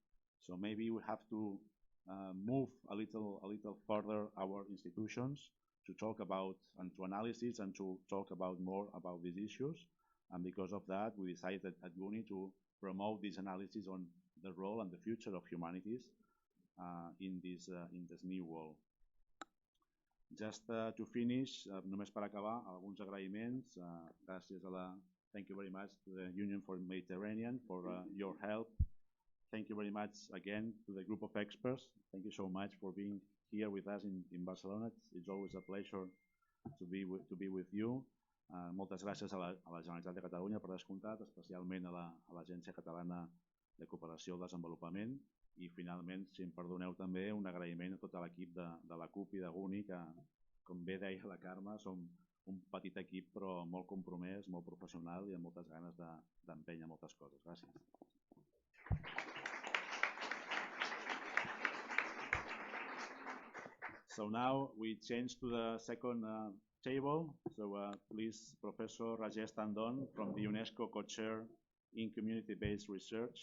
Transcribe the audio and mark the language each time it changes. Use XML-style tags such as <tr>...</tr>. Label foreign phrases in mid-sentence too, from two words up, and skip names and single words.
<en>So maybe we have to move a little further our institutions to talk about and to analysis and to talk about more about these issues. And because of that, we decided at GUNI to promote this analysis on the role and the future of humanities in this new world. Just to finish,</en> <ca>només per acabar, alguns agraïments.</ca> <en>Thank you very much to the Union for Mediterranean for your help. Thank you very much again to the group of experts. Thank you so much for being here with us in Barcelona. It's always a pleasure to be with you.</en> <ca>Moltes gràcies a la Generalitat de Catalunya, per descomptat, especialment a l'Agència Catalana de Cooperació al Desenvolupament. I finalment, si em perdoneu també, un agraïment a tot l'equip de la CUP i de GUNI, que, com bé deia la Carme, som un petit equip però molt compromès, molt professional i amb moltes ganes d'empènyer moltes coses. Gràcies.</ca> <en>So now we change to the second table. So please, Professor Rajesh Tandon from the UNESCO co-chair in community-based research.</en>